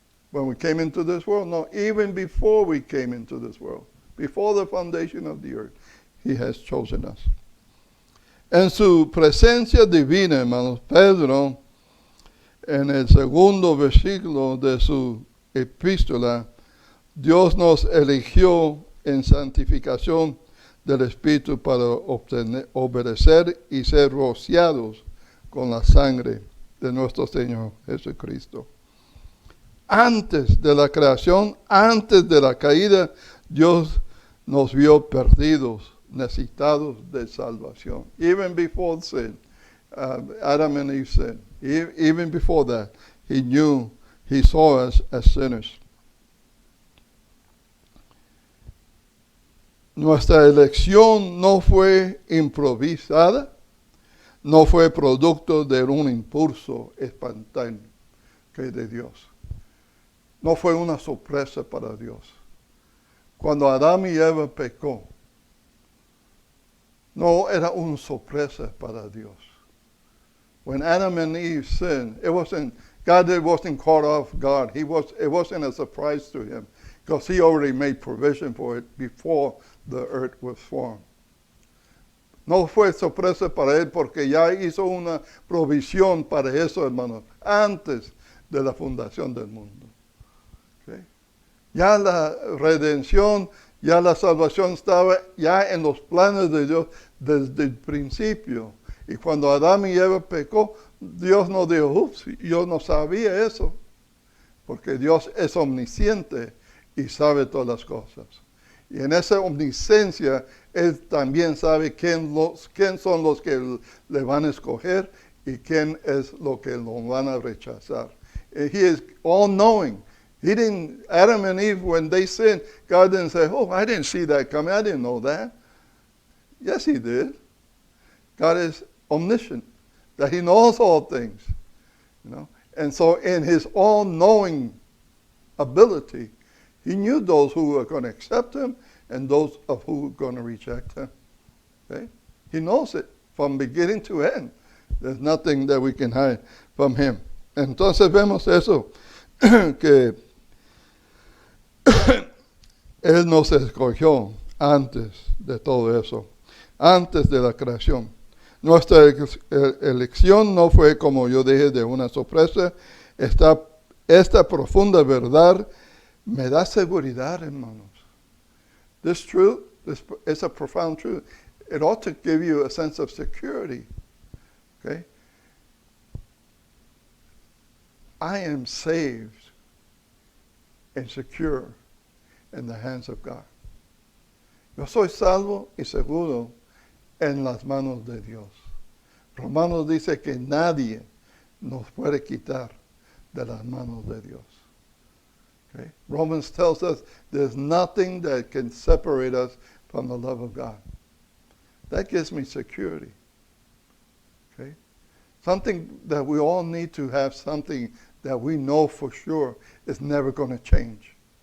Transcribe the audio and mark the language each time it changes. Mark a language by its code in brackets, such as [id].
[en] When we came into this world? No, even before we came into this world. Before the foundation of the earth, he has chosen us. [es] En su presencia divina, hermanos, Pedro, en el segundo versículo de su epístola, Dios nos eligió en santificación del Espíritu para obedecer y ser rociados con la sangre de nuestro Señor Jesucristo. Antes de la creación, antes de la caída, Dios nos vio perdidos, necesitados de salvación. [en] Even before sin, Adam and Eve sinned. Even before that, he knew, he saw us as sinners. [es] Nuestra elección no fue improvisada, no fue producto de un impulso espontáneo de Dios. No fue una sorpresa para Dios. Cuando Adán y Eva pecó, no era una sorpresa para Dios. [en] When Adam and Eve sinned, God wasn't caught off guard. It wasn't a surprise to him because he already made provision for it before the earth was formed. [es] No fue sorpresa para él porque ya hizo una provisión para eso, hermanos, antes de la fundación del mundo. Okay? Ya la redención, ya la salvación estaba ya en los planes de Dios desde el principio. Y cuando Adán y Eva pecó, Dios no dijo, ups, yo no sabía eso. Porque Dios es omnisciente y sabe todas las cosas. Y en esa omnisciencia, Él también sabe quién son los que le van a escoger y quién es lo que lo van a rechazar. [en] He is all-knowing. Adam and Eve, when they sinned, God didn't say, oh, I didn't see that coming. I didn't know that. Yes, He did. God is omniscient, that He knows all things. You know? And so in His all-knowing ability, He knew those who were going to accept Him and those of who were going to reject Him. Okay? He knows it from beginning to end. There's nothing that we can hide from Him. [es] Entonces vemos eso, que Él nos escogió antes de todo eso, antes de la creación. Nuestra elección no fue, como yo dije, de una sorpresa. Esta profunda verdad me da seguridad, hermanos. [en] This truth is a profound truth. It ought to give you a sense of security. Okay? I am saved and secure in the hands of God. [es] Yo soy salvo y seguro en las manos de Dios. Romanos dice que nadie nos puede quitar de las manos de Dios. [en] Okay? Romans tells us there's nothing that can separate us from the love of God. That gives me security. Okay? Something that we all need to have, something that we know for sure is never going to change.